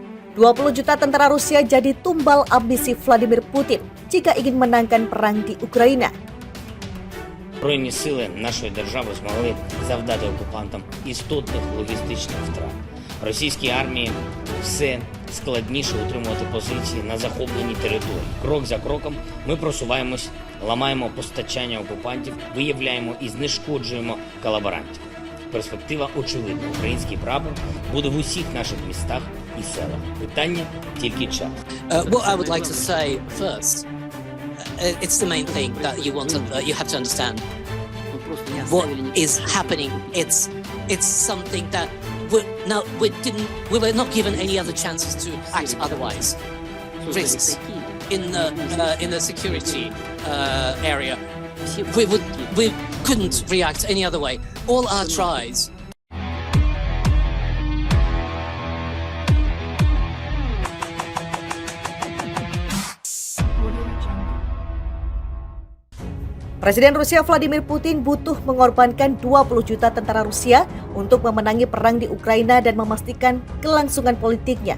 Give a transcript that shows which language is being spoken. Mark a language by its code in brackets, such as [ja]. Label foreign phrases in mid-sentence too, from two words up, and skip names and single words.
[id] 20 juta tentara Rusia jadi tumbal ambisi Vladimir Putin jika ingin menangkan perang di Ukraina. [uk] Збройні сили нашої держави змогли завдати окупантам істотних логістичних втрат. Російській армії все складніше утримувати позиції на захопленій території. Крок за кроком ми просуваємось, ламаємо постачання окупантів, виявляємо і знешкоджуємо колаборантів. Перспектива очевидна. Український прапор буде в усіх наших містах і селах. Питання тільки час. [en] What I would like to say first, it's the main thing that you have to understand. What is happening? It's something that we were not given any other chances to act otherwise. Risks in the security area. We couldn't react any other way. All our tries. [id] Presiden Rusia Vladimir Putin butuh mengorbankan 20 juta tentara Rusia untuk memenangi perang di Ukraina dan memastikan kelangsungan politiknya.